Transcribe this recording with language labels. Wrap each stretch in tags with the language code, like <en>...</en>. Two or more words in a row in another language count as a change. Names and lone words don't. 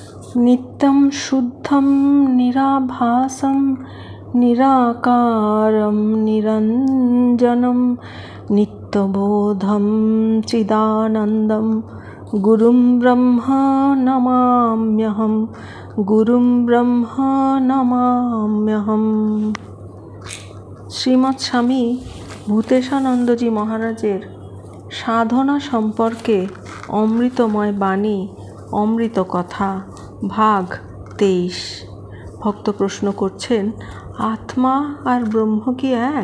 <sa>नित्यं शुद्धं निराभासं निराकारं निरञ्जनं नित्यबोधं चिदानन्दं गुरुं ब्रह्मा नमाम्यहं गुरुं ब्रह्मा नमाम्यहम।</sa> <bn>শ্রীমৎ স্বামী ভূতেশানন্দজি মহারাজের সাধনা সম্পর্কে অমৃতময় বাণী অমৃত কথা ভাগ 23। ভক্ত প্রশ্ন করছেন, আত্মা আর ব্রহ্ম কি এক?</bn>